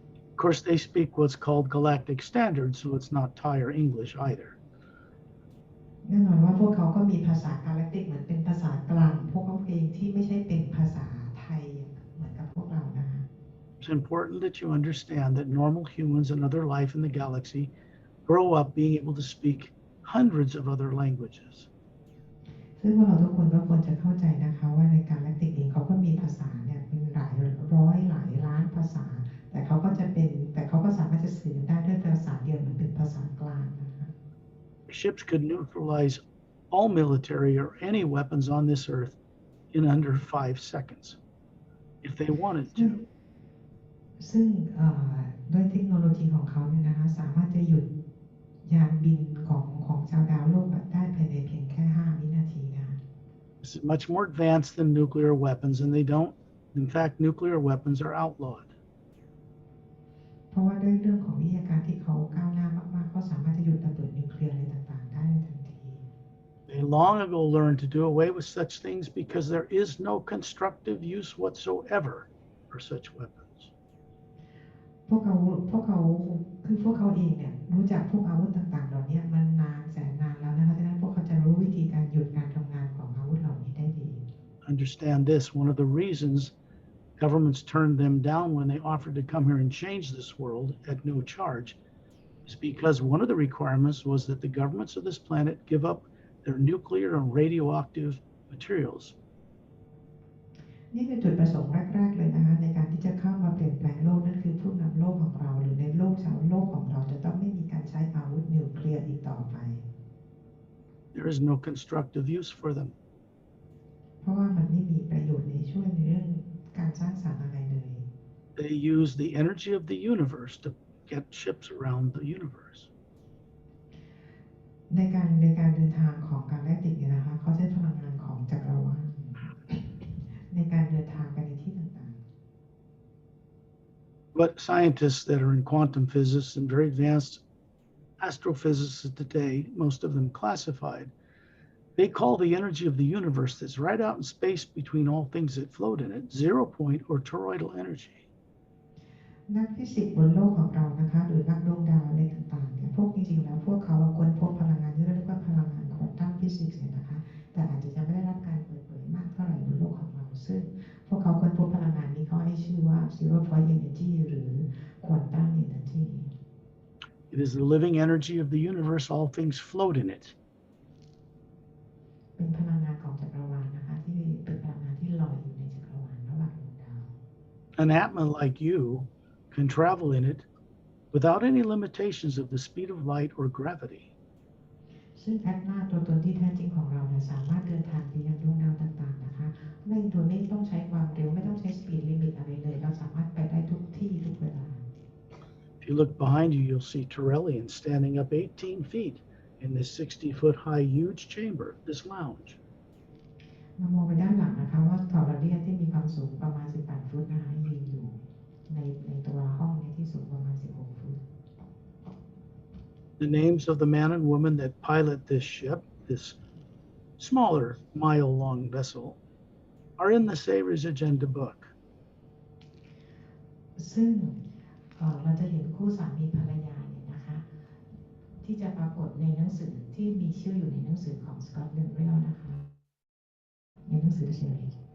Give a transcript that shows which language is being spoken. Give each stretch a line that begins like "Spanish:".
English: Of course, they speak what's called Galactic Standard, so it's not Thai or English either.
Thai: แน่นอนว่าพวกเขาก็มีภาษา Galactic เหมือนเป็นภาษากลางพวกเขาเองที่ไม่ใช่เป็นภาษาไทยเหมือนกับพวกเรานะคะ
English: It's important that you understand that normal humans and other life in the galaxy grow up being able to speak hundreds of other languages.
Thai: ซึ่งพวกเราทุกคนก็ควรจะเข้าใจนะคะว่าใน Galactic เองเขาก็มีภาษาเนี่ยเป็นหลายร้อยหลายล้านภาษาแต่เขาก็สามารถจะสื่อได้ด้วยภาษาเดียวเหมือนเป็นภาษากลางนะคะ
English: Ships could neutralize all military or any weapons on this Earth in under 5 seconds if they wanted to.
Thai: ซึ่งด้วยเทคโนโลยีของเขาเนี่ยนะคะสามารถจะหยุดยานบินของชาวดาวโลกได้ภายในเพียงแค่5 วินาทีนะคะ
English: This is much more advanced than nuclear weapons, and in fact, nuclear weapons are outlawed.
Thai: เพราะว่าด้วยเรื่องของวิทยาการที่เขาก้าวหน้ามากๆเขาสามารถจะหยุดระเบิดนิวเคลียร์อะไรต่างๆได้ในทันที
English: They long ago learned to do away with such things because there is no constructive use whatsoever for such weapons.
Thai: พวกเขาคือพวกเขาเองเนี่ยรู้จักพวกอาวุธต่างๆเหล่านี้มันนานแสนนานแล้วนะคะฉะนั้นพวกเขาจะรู้วิธีการหยุดการทำงานของอาวุธเหล่านี้ได้ดี
English: Understand this, one of the reasons governments turned them down when they offered to come here and change this world at no charge is because one of the requirements was that the governments of this planet give up their nuclear and radioactive materials.
Thai: นี่คือจุดประสงค์แรกๆเลยนะคะในการที่จะเข้ามาเปลี่ยนแปลงโลกนั่นคือผู้นำโลกของเราหรือในโลกชาวโลกของเราจะต้องไม่มีการใช้อาวุธนิวเคลียร์อีกต่อไป
English: There is no constructive use for them.
Thai: เพราะว่ามันไม่มีประโยชน์ในช่วยในเรื่องการสร้างสรรค์อะไรเลย
English: They use the energy of the universe to get ships around the universe.
Thai: ในการเดินทางของการแลกติดเนี่ยนะคะเขาใช้พลังงานของจักรวาลในการเดินทางไปในที่ต่างๆ
English: But scientists that are in quantum physics and very advanced astrophysicists today, most of them classified, they call the energy of the universe that's right out in space between all things that float in it, 0-point or toroidal energy.
Thai: นักฟิสิกส์บนโลกของเรานะคะหรือนักดวงดาวอะไรต่างๆเนี่ยพวกจริงๆแล้วพวกเขาค้นพบพลังงานที่เรียกว่าพลังงานควอนตัมฟิสิกส์เนี่ยนะคะแต่อาจจะยังไม่ได้รับการเปิดเผยมากเท่าไหร่บนโลกของเราซึ่งพวกเขาค้นพบพลังงานนี้เขาให้ชื่อว่า 0-point energy หรือ quantum energy
English: It is the living energy of the universe, all things float in it.
Thai: เป็นพลังงานของจักรวาลนะคะที่เป็นพลังงานที่ลอยอยู่ในจักรวาลระหว่างดวงดาว
English: An Atma like you can travel in it without any limitations of the speed of light or gravity.
Thai: ซึ่งแอดมาตัวตนที่แท้จริงของเราเนี่ยสามารถเดินทางไปยังดวงดาวต่างๆนะคะไม่ต้องใช้ความเร็วไม่ต้องใช้สปีดลิมิตอะไรเลยเราสามารถไปได้ทุกที่ทุกเวลา
English: If you look behind you, you'll see Torellian standing up 18 feet in this 60-foot high huge chamber, this lounge.
Thai: เรามองไปด้านหลังนะคะว่าทอร์เรียนที่มีความสูงประมาณ18 ฟุตนะคะยืนอยู่ในตัวห้องนี้ที่สูงประมาณ16 ฟุต
English: The names of the man and woman that pilot this ship, this smaller mile-long vessel, are in the Savior's Agenda book.
Thai: ซึ่งเราจะเห็นคู่สามีภรรยาเนี่ยนะคะที่จะปรากฏในหนังสือที่มีชื่ออยู่ในหนังสือของสกอตต์เรียลนะคะในหนังสือเฉลย